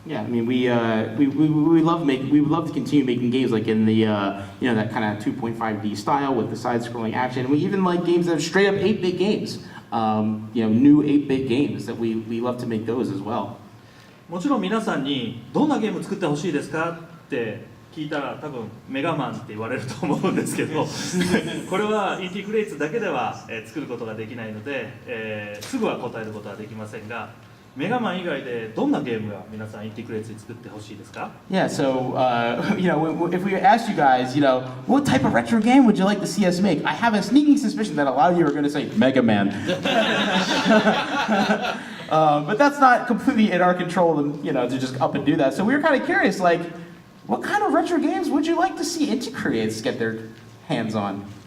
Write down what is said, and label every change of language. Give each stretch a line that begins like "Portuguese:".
English: Yeah, I mean, we would love to continue making games like in the that kind of 2.5D style with the side-scrolling action. And we even like games that are straight up 8-bit games. New 8-bit games that we love to make those as well.
Japanese: もちろん皆さんにどんなゲーム作ってほしいですかって聞いたら多分メガマンって言われると思うんですけどこれはインティクレイツだけでは作ることができないので、すぐは答えることはできませんが、メガマン以外でどんなゲームが皆さんインティクレイツに作ってほしいですか？
English: Yeah, so if we asked you guys, what type of retro game would you like to see us make? I have a sneaking suspicion that a lot of you are going to say Mega Man. But that's not completely in our control, to just up and do that. So we were kind of curious, like, what kind of retro games would you like to see Inti Creates get their hands on?